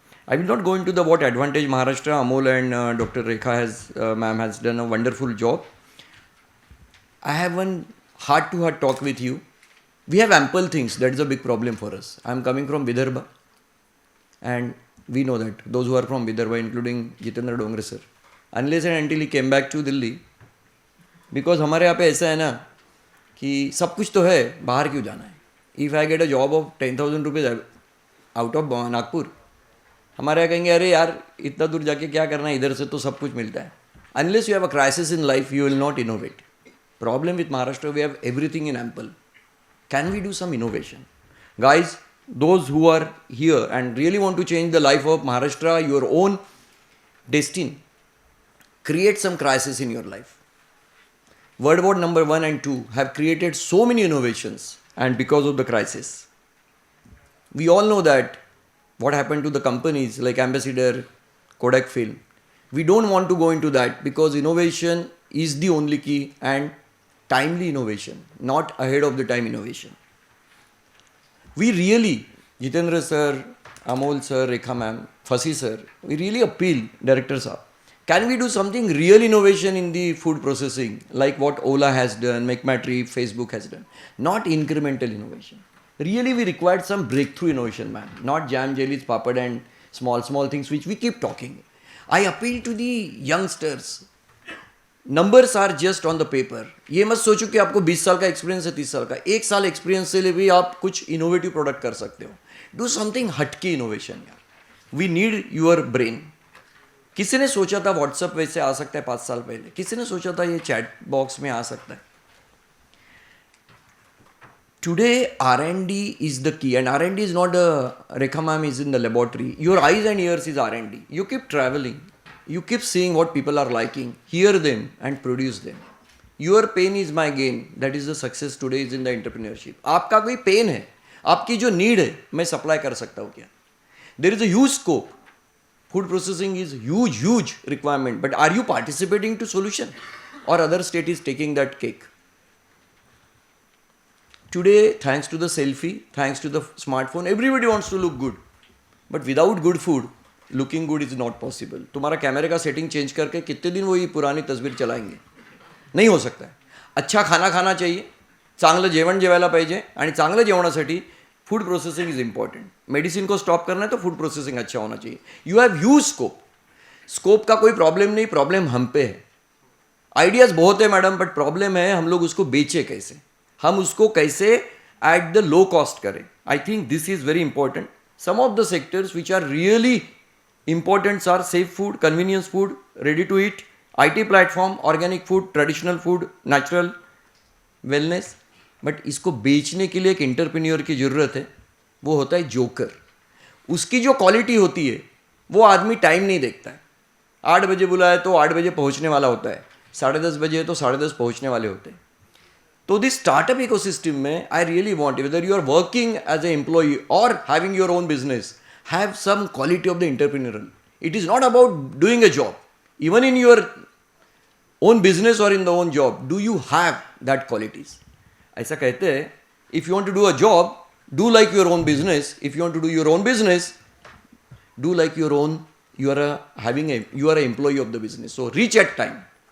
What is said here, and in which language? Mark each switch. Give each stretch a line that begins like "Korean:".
English: I will not go into the what advantage Maharashtra, Amol and Dr. Rekha ma'am has done a wonderful job. I have one heart-to-heart talk with you. We have ample things. That is a big problem for us. I am coming from Vidarbha. And we know that those who are from Vidarbha, including Jitendra Dongre sir, unless and until he came back to Delhi,
Hindi: because हमारे यहाँ पे ऐसा है ना कि सब कुछ तो है, बाहर क्यों जाना है.
English: if I get a job of 10,000 rupees out of Nagpur,
Hindi: हमारे यहाँ कहेंगे अरे यार इतना दूर जाके क्या करना है, इधर से तो सब कुछ मिलता है.
English: Unless you have a crisis in life you will not innovate. Problem with Maharashtra, we have everything in ample. Can we do some innovation? Guys, those who are here and really want to change the life of Maharashtra, your own destiny, create some crisis in your life. World War number 1 and 2 have created so many innovations, and because of the crisis. We all know that what happened to the companies like Ambassador, Kodak Film. We don't want to go into that because innovation is the only key, and timely innovation, not ahead of the time innovation. We really, Jitendra sir, Amol sir, Rekha ma'am, Fasi sir, we really appeal, Director sir, can we do something real innovation in the food processing like what Ola has done, McMatree, Facebook has done, not incremental innovation. Really we required some breakthrough innovation, man, not jam, jellies, papad and small things which we keep talking. I appeal to the youngsters. Numbers are just on the paper.
Hindi: ये मत सोचो कि आपको 20 साल का experience है, 30 साल का. 1 साल एक्सपीरियंस से भी आप कुछ इनोवेटिव प्रोडक्ट कर सकते हो.
English: Do something हटके innovation यार. We need your brain.
Hindi: किसी ने सोचा था व्हाट्सएप वैसे आ सकता है 5 साल पहले? किसी ने सोचा था ये चैट बॉक्स में आ सकता है?
English: Today R&D is the key, and R&D is not Rekha ma'am is in the laboratory. Your eyes and ears is R&D. You keep traveling. You keep seeing what people are liking, hear them and produce them. Your pain is my gain. That is the success today is in the entrepreneurship.
Hindi: आपका कोई pen है, आपकी जो need है, मैं supply कर सकता हूँ क्या?
English: There is a huge scope. Food processing is huge requirement. But are you participating to solution? Or other state is taking that cake? Today, thanks to the selfie, thanks to the smartphone, everybody wants to look good. But without good food, looking good is not possible.
Hindi: तुम्हारा कैमरे का setting change करके कितने दिन वो ये पुरानी तस्वीर चलाएंगे? नाही हो सकता है. अच्छा खाना खाना चाहिए,
Marathi: चांगलं जेवण जेवायला पाहिजे, आणि चांगलं जेवणासाठी
English: Food processing is important.
Hindi: Medicine को स्टॉप करना है तो फूड प्रोसेसिंग अच्छा होना चाहिए.
English: You have huge scope.
Hindi: Scope का कोई प्रॉब्लम नहीं, प्रॉब्लम हम पे है. आइडियाज बहुत है मैडम, बट प्रॉब्लम है हम लोग उसको बेचे कैसे, हम उसको कैसे
English: at the low cost
Hindi: करें.
English: I think this is very important. Some of the sectors which are really importants are safe food, convenience food, ready to eat, IT platform, organic food, traditional food, natural wellness.
Hindi: But इसको बेचने के लिए एक entrepreneur की ज़रूरत है. वो होता है जोकर. उसकी जो क्वालिटी होती है वो आदमी टाइम नहीं देखता है. 8 बजे बुलाया तो 8 बजे पहुंचने वाला होता है, 10:30 बजे है तो 10:30 पहुंचने वाले होते हैं.
English: तो this startup ecosystem में I really want, whether you are working as a employee और having your own business, have some quality of the entrepreneurial. It is not about doing a job. Even in your own business or in the own job, do you have that qualities?
Hindi: ऐसा कहते हैं,
English: if you want to do a job, do like your own business. If you want to do your own business, do like your own. You are an employee of the business. So reach at time.